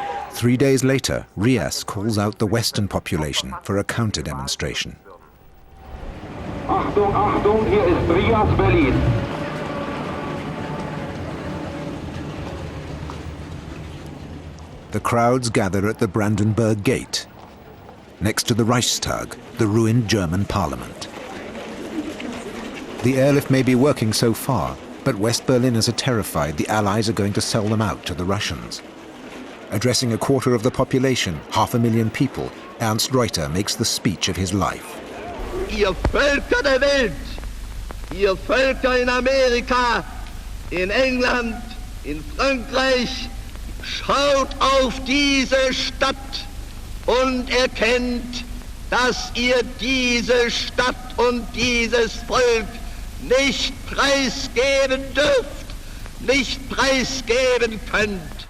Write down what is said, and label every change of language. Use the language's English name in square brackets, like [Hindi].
[English] Three days later, Rias calls out the Western population for a counter-demonstration. [German] Achtung, Achtung, hier ist Rias, Berlin. [English] The crowds gather at the Brandenburg Gate, next to the Reichstag, the ruined German parliament. The airlift may be working so far, but West Berliners are terrified the Allies are going to sell them out to the Russians. Addressing a quarter of the population, 500,000 people, Ernst Reuter makes the speech of his life. [German] Ihr Völker der Welt, ihr Völker in Amerika, in England, in Frankreich, schaut auf diese Stadt und erkennt, dass ihr diese Stadt und dieses Volk nicht preisgeben dürft, nicht preisgeben könnt.